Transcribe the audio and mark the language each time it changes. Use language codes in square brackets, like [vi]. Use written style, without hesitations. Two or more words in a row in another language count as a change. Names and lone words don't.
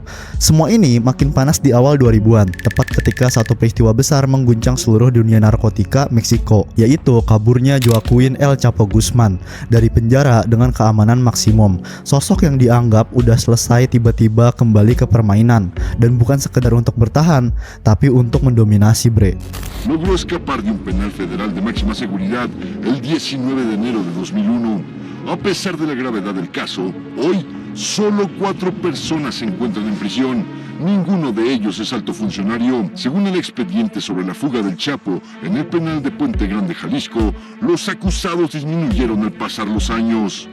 [id] Semua ini makin panas di awal 2000-an, tepat ketika satu peristiwa besar mengguncang seluruh dunia narkotika Meksiko, yaitu kaburnya Joaquin El Chapo Guzman dari penjara dengan keamanan maksimum. Sosok yang dianggap udah selesai tiba-tiba kembali ke permainan, dan bukan sekedar untuk bertahan, tapi untuk mendominasi bre. [es] Logró escapar de un penal federal de máxima seguridad el 19 de enero de 2001. A pesar de la gravedad del caso, hoy solo 4 personas se encuentran en prisión. Ninguno de ellos es alto funcionario. Según el expediente sobre la fuga del Chapo en el penal de Puente Grande, Jalisco, los acusados disminuyeron al pasar los años.